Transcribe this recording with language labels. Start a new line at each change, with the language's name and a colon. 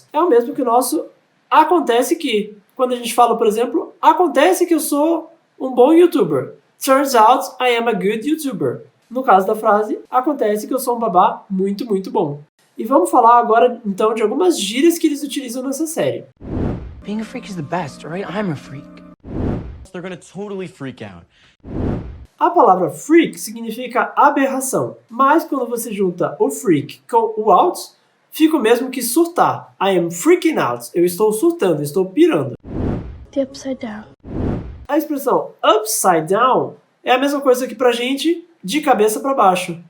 Portuguese: É o mesmo que o nosso acontece que. Quando a gente fala, por exemplo, acontece que eu sou um bom YouTuber.
English: Turns out I am a good YouTuber.
Portuguese: No caso da frase, acontece que eu sou um babá muito, muito bom. E vamos falar agora, então, de algumas gírias que eles utilizam nessa série.
English: Being a freak is the best, right? I'm a freak. They're gonna totally freak out.
Portuguese: A palavra freak significa aberração, mas quando você junta o freak com o out, fica o mesmo que surtar.
English: I am freaking out.
Portuguese: Eu estou surtando, estou pirando.
English: The upside down.
Portuguese: A expressão upside down é a mesma coisa que pra gente de cabeça para baixo.